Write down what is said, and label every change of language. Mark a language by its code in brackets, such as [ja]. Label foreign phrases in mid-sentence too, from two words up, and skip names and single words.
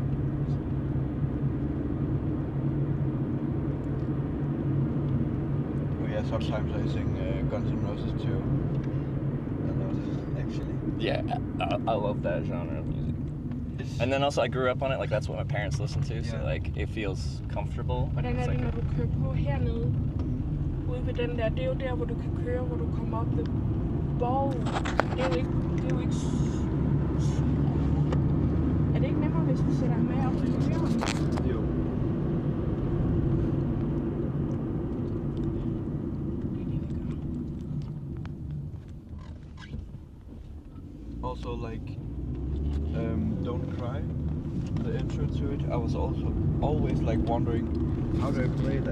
[en] Oh yeah, sometimes I sing Guns N' Roses too. A lot, actually. Yeah, I love that genre of music. And then also I grew up on it, like that's what my parents listened to, so like it feels comfortable. [da] Hvordan er det, når du kører på hernede? Ude ved den der, det er jo der, hvor du kan køre, hvor du kommer op ved Borg. Det er jo ikke... Er det ikke nemmere, hvis vi sætter ham med op til køren? Jo. [en] Also, like, Don't Cry, the intro to it, I was also always like wondering, how do I play that?